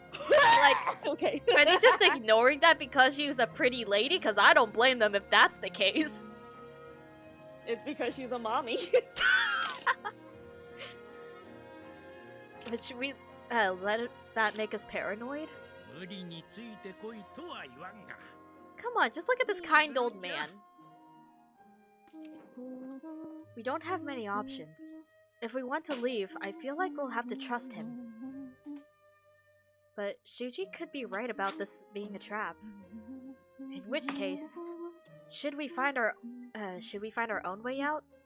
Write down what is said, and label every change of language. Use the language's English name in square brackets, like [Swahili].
[English] Like, okay. are they just ignoring that because she was a pretty lady? Because I don't blame them if that's the case. It's because she's a mommy. But should we let that make us paranoid? [Japanese] 無理についてこいとは言わんが。 [English] Come on, just look at this kind old man. We don't have many options. If we want to leave, I feel like we'll have to trust him. But Shuji could be right about this being a trap. In which case, should we find our own way out?